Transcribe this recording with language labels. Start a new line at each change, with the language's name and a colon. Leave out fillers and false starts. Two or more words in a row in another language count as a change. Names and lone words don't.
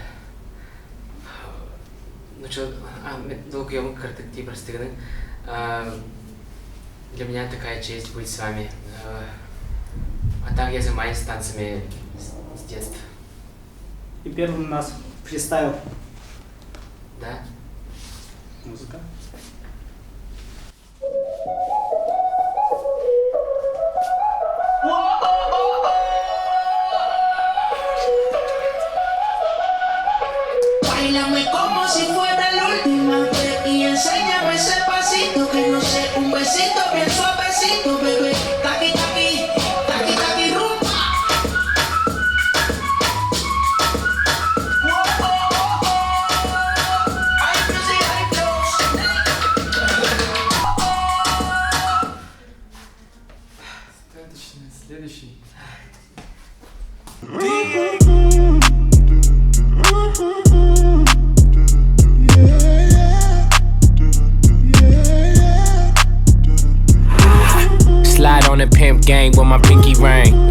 Russian: Ну что, долго я картакти простыгны. Для меня такая честь быть с вами. А так я занимаюсь танцами с детства. И первым у нас фристайл. Да? Музыка.
Spanish: Báilame como si fuera la última vez y enséñame ese pasito que no sé, un besito bien suavecito, bebé. Taqui taqui, taqui taqui rumba. Ay,
English: music, ay, flows.
Russian: Следующий.
English: Slide on the pimp gang with my pinky ring.